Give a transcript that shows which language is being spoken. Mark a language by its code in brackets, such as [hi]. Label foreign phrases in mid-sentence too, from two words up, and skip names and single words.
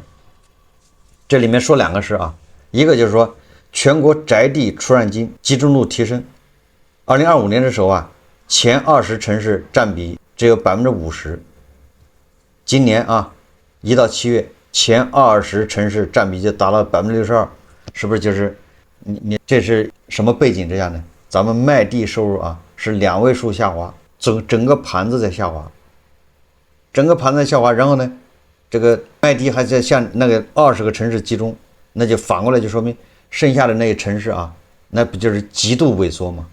[zh] 這裡面說兩個事一個就是說全國宅地出讓金集中度提升。2025年的時候前20城市佔比只有 50%。今年1到7月前20城市佔比就達到 62%，是不是就是你這是什麼背景之下呢？咱們賣地收入是2位數下滑，整個盤子在下滑，然後呢這個賣地還在向那個20個城市集中，那就反過來就說明剩下的那些城市那不就是極度萎縮嗎？